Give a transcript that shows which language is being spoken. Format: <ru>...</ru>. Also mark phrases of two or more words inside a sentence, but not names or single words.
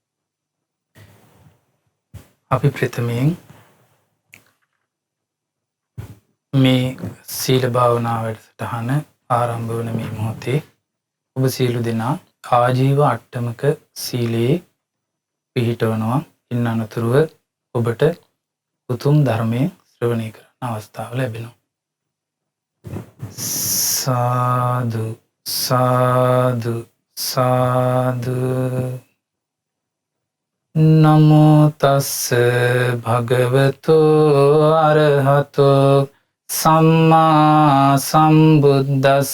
<si>අපි ප්‍රථමයෙන් මේ සීල භාවනා වැඩසටහන ආරම්භ වන මේ මොහොතේ ඔබ සියලු දෙනා ආජීව අට්ටමක සීලයේ පිහිටවනවා. ඉන් අනතුරුව ඔබට උතුම් ධර්මයේ ශ්‍රවණය කරන්න අවස්ථාව ලැබෙනවා. සාදු සාදු සාදු.</si> <pi>නමෝ තස්ස භගවතු අරහතෝ සම්මා සම්බුද්දස්ස.</pi>